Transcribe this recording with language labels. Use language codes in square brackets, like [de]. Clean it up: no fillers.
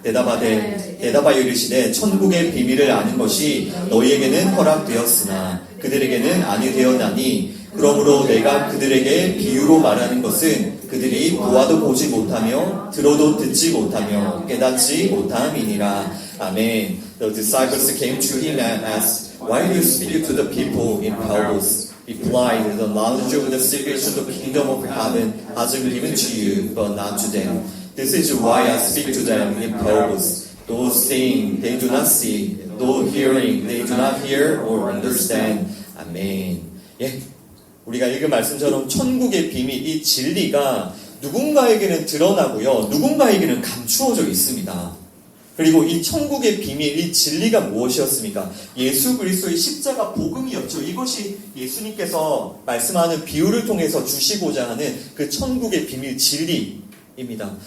[ko] 대답하여 이르시되 천국의 비밀을 아는 것이 너희에게는 허락되었으나 그들에게는 아니 되었나니 그러므로 내가 그들에게 비유로 말하는 것은 그들이 보아도 보지 못하며 들어도 듣지 못하며 깨닫지 못함이니라. 아멘. [en] The disciples came to him and asked, Why do you speak to the people in parables? Replied, The knowledge of the secrets of the kingdom of heaven has been given to you, but not to them. This is why I speak to them in parables. Though seeing, they do not see. Though hearing, they do not hear or understand. [ko] 아멘. 예. 우리가 읽은 말씀처럼 천국의 비밀, 이 진리가 누군가에게는 드러나고요. 누군가에게는 감추어져 있습니다. 그리고 이 천국의 비밀, 이 진리가 무엇이었습니까? 예수 그리스도의 십자가 복음이었죠. 이것이 예수님께서 말씀하는 비유를 통해서 주시고자 하는 그 천국의 비밀 진리입니다.